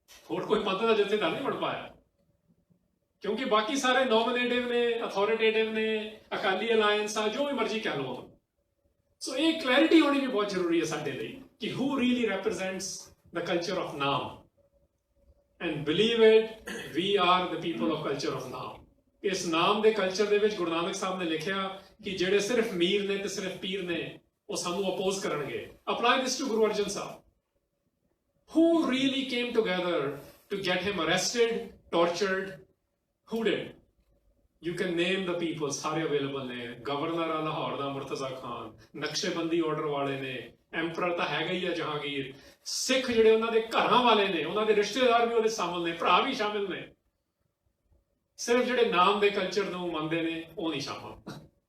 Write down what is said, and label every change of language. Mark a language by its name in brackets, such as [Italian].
[Punjabi] ਹੋਰ ਕੋਈ ਪੰਥ ਦਾ ਜਥੇਦਾਰ ਨਹੀਂ ਬਣ ਪਾਇਆ, ਕਿਉਂਕਿ ਬਾਕੀ ਸਾਰੇ ਨੋਮੀਨੇਟਿਵ ਨੇ, ਅਥਾਰਟੇਟਿਵ ਨੇ, ਅਕਾਲੀ ਅਲਾਇੰਸ ਆ, ਜੋ ਵੀ ਮਰਜ਼ੀ ਕਹਿ ਲਓ। ਸੋ ਇਹ ਕਲੈਰਿਟੀ ਹੋਣੀ ਵੀ ਬਹੁਤ ਜ਼ਰੂਰੀ ਹੈ ਸਾਡੇ ਲਈ ਕਿ [English] who really represents the culture of Naam. And believe it, we are the people of culture of Naam. [Punjabi] ਇਸ ਨਾਮ ਦੇ ਕਲਚਰ ਦੇ ਵਿੱਚ ਗੁਰੂ ਨਾਨਕ ਸਾਹਿਬ ਨੇ ਲਿਖਿਆ ਕਿ ਜਿਹੜੇ ਸਿਰਫ ਮੀਰ ਨੇ ਤੇ ਸਿਰਫ ਪੀਰ ਨੇ ਉਹ ਸਾਨੂੰ ਅਪੋਜ਼ ਕਰਨਗੇ। [English] Apply this to Guru Arjan Sahib. Who really came together to get him arrested, tortured? Who did? You can name the people, [Punjabi] ਸਾਰੇ ਅਵੇਲੇਬਲ ਨੇ। ਗਵਰਨਰ ਆ ਲਾਹੌਰ ਦਾ ਮੁਰਤਜ਼ਾ ਖਾਨ, ਨਕਸ਼ੇਬੰਦੀ ਆਰਡਰ ਵਾਲੇ ਨੇ, ਐਮਪਰਰ ਤਾਂ ਹੈਗਾ ਹੀ ਆ ਜਹਾਂਗੀਰ, ਸਿੱਖ ਜਿਹੜੇ ਉਹਨਾਂ ਦੇ ਘਰਾਂ ਵਾਲੇ ਨੇ, ਉਹਨਾਂ ਦੇ ਰਿਸ਼ਤੇਦਾਰ ਵੀ ਉਹਦੇ ਸ਼ਾਮਲ ਨੇ, ਭਰਾ ਵੀ ਸ਼ਾਮਿਲ ਨੇ। ਸਿਰਫ ਜਿਹੜੇ ਨਾਮ ਦੇ ਕਲਚਰ ਨੂੰ ਮੰਨਦੇ ਨੇ ਉਹ ਨਹੀਂ ਸ਼ਾਮਲ।